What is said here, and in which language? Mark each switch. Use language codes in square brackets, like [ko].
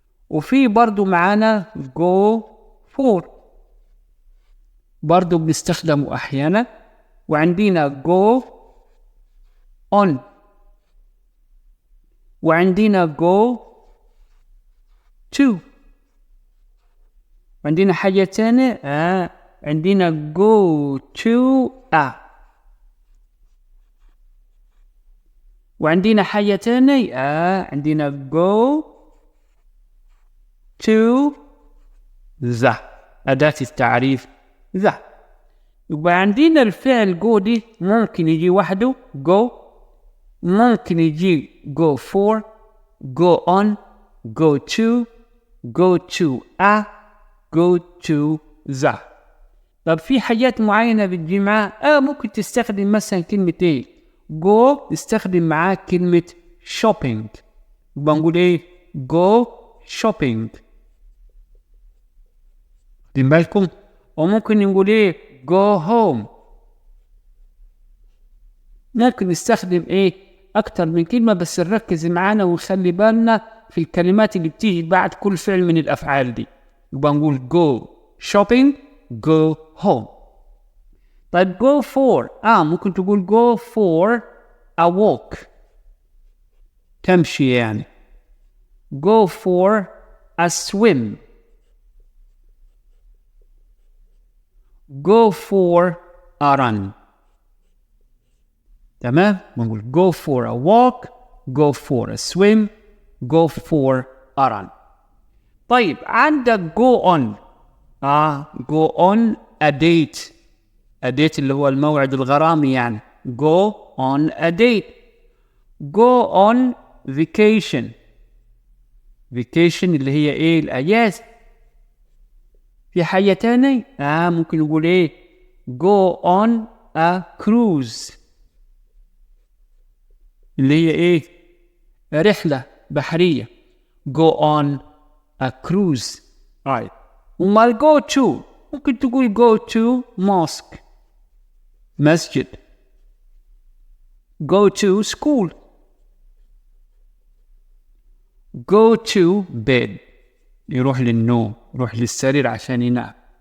[ar] وفي برضو معانا [en] go for [ar] برضو بنستخدمه أحيانا، وعندنا [en] go on، [ar] وعندنا [en] go to، [ar] وعندنا حاجة تانية عندنا go to وعندنا حاجة تانية عندنا [en] go to the، [ar] أداة التعريف the. يبقى عندنا الفعل [en] go [ar] دي ممكن يجي وحده [en] go، [ar] ممكن يجي [en] go for، go on، go to، go to go to the. [ar] طب في حاجات معينة بتجي معاه ممكن تستخدم مثلا كلمة ايه go، تستخدم معاه كلمة shopping، يبقى نقول ايه [en] go shopping. [ar] خدين بالكم؟ وممكن نقول ايه [en] go home. [ar] ممكن نستخدم ايه اكتر من كلمة، بس نركز معانا ونخلي بالنا في الكلمات اللي بتيجي بعد كل فعل من الافعال دي. يبقى نقول [en] go shopping، go home. [ar] طيب [en] go for [ar] ممكن تقول [en] go for a walk، [ar] تمشي يعني. [en] go for a swim، go for a run. [ar] تمام؟ نقول [en] go for a walk، go for a swim، go for a run. [ar] طيب عندك [en] go on go on a date. a date [ar] اللي هو الموعد الغرامي يعني. [en] go on a date. go on vacation. [ar] vacation اللي هي ايه الأجازة. في حاجة تانية ممكن نقول ايه [en] go on a cruise [ar] اللي هي ايه رحلة بحرية. [en] go on a cruise. right. [ar] وما [en] go to [ar] ممكن تقول [en] go to mosque، [ar] مسجد. [en] go to school، go to bed [ar] يروح للنوم، يروح للسرير عشان ينام.